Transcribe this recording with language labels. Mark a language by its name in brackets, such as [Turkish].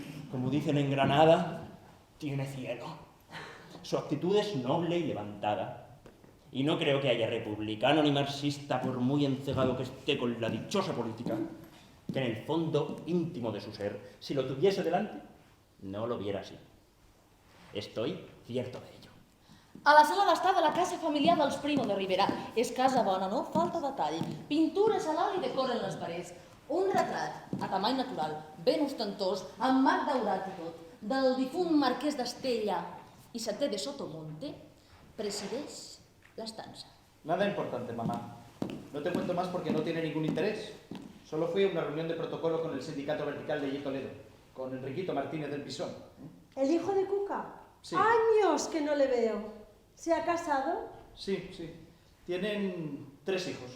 [Spanish] Como dicen en Granada, tiene cielo. Su actitud es noble y levantada. Y no creo que haya republicano ni marxista, por muy encegado que esté con la dichosa política, que en el fondo íntimo de su ser, si lo tuviese delante, no lo viera así. Estoy cierto de ello. [Catalan] A la sala d'estar de la casa familiar dels Primo de Rivera. És casa bona, no falta detall. Pintures a l'alt i decoren les parets. Un retrat, a tamany natural, ben ostentós, amb marc daurat i tot, del difunt marquès d'Estella y Saté de Sotomonte, presideix l'estança. [Spanish] Nada importante, mamá. No te cuento más porque no tiene ningún interés. Solo fui a una reunión de protocolo con el sindicato vertical de Toledo, con Enriquito Martínez del Pisón. ¿El hijo de Cuca? Sí. Años que no le veo. ¿Se ha casado? Sí, sí. Tienen 3 hijos.